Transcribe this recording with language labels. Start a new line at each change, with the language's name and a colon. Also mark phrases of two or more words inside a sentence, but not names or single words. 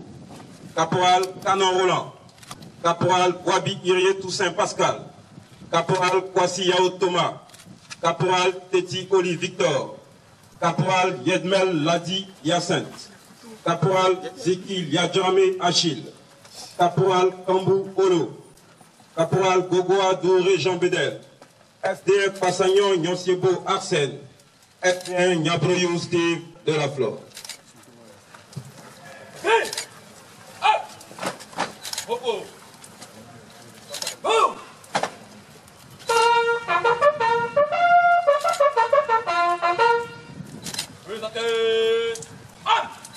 French: caporal Canon Roland, caporal Wabi Irie Toussaint Pascal, caporal Kwasi Yao Thomas, caporal Teti Oli Victor, caporal Yedmel Ladi Yacinthe, caporal Zeki Yadjame Achille, caporal Kambou Olo, caporal Gogoa Douré Jean Bedel, FDF Passagnon Nyonsiebo Arsène, FDN Nyabroyou Steve de la Flore. Hey! Ah! Oh oh! Boum! Présentez! Ah!